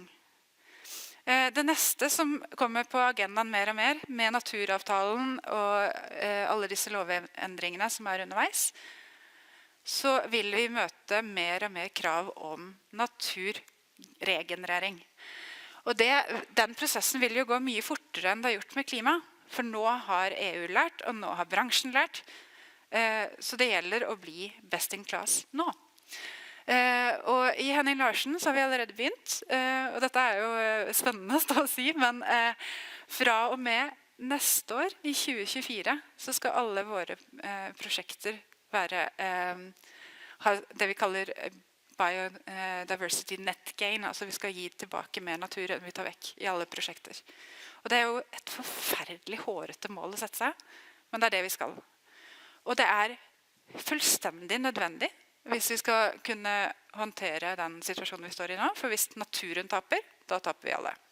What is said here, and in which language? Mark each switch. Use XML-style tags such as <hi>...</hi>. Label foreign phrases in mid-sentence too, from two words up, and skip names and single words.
<no>Det neste som kommer på agendaen mer og mer, med naturavtalen og alle disse lovendringene som underveis, så vil vi møte mer og mer krav om naturregenerering. Og den prosessen vil jo gå mye fortere enn det har gjort med klima, for nå har EU lært, og nå har bransjen lært, så det gjelder å bli</no> <en>best in class</en> <no>nå. Og i Henning Larsen så har vi allerede begynt, og dette jo spennende å si, men fra og med neste år, i 2024, så skal alle våre prosjekter ha det vi kaller</no> <en>biodiversity net gain,</en> <no>altså vi skal gi tilbake mer natur enn vi tar vekk i alle prosjekter. Og det jo et forferdelig hårete mål å sette seg, men det det vi skal. Og det fullstendig nødvendig hvis vi skal kunne håndtere den situasjonen vi står i nå, for hvis naturen taper, da taper vi alle.</no>